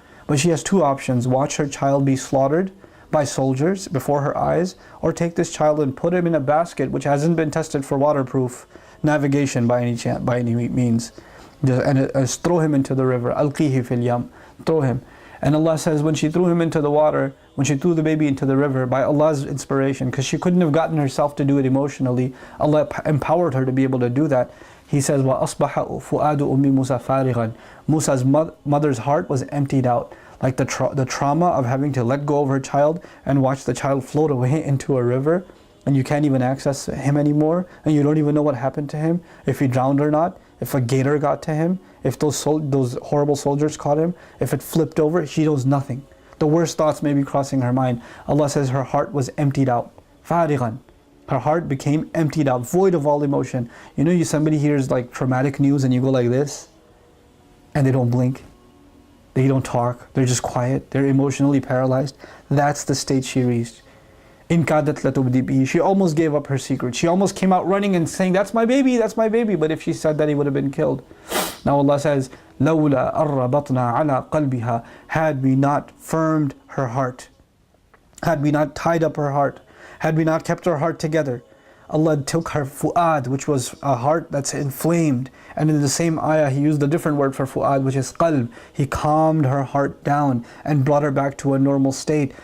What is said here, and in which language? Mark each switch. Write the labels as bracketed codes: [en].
[en] But she has two options: watch her child be slaughtered by soldiers before her eyes, or take this child and put him in a basket which hasn't been tested for waterproof navigation by any means, and throw him into the river. [ar] Alqihi fil yam, [en] throw him. And Allah says, when she threw him into the water, when she threw the baby into the river, by Allah's inspiration, because she couldn't have gotten herself to do it emotionally, Allah empowered her to be able to do that. [ar] He says, وَأَصْبَحَ فُؤَادُ أُمِّ مُوسَى فَارِغًا. [en] Musa's mother's heart was emptied out. Like the trauma of having to let go of her child and watch the child float away into a river, and you can't even access him anymore, and you don't even know what happened to him, if he drowned or not, if a gator got to him, if those horrible soldiers caught him, if it flipped over, she knows nothing. The worst thoughts may be crossing her mind. Allah says her heart was emptied out. [ar] فَارِغًا. [en] Her heart became emptied out, void of all emotion. Somebody hears traumatic news and you go like this, and they don't blink. They don't talk, they're just quiet, they're emotionally paralyzed. That's the state she reached. [ar] In kadat latubdi bihi. [en] She almost gave up her secret. She almost came out running and saying, that's my baby, that's my baby. But if she said that, he would have been killed. [ar] Now Allah says, لَوْلَا أَرَّبَطْنَا عَلَىٰ قَلْبِهَا. [en] Had we not firmed her heart, had we not tied up her heart, had we not kept her heart together, Allah took her fu'ad, which was a heart that's inflamed. And in the same ayah, He used a different word for fu'ad, which is qalb. He calmed her heart down and brought her back to a normal state.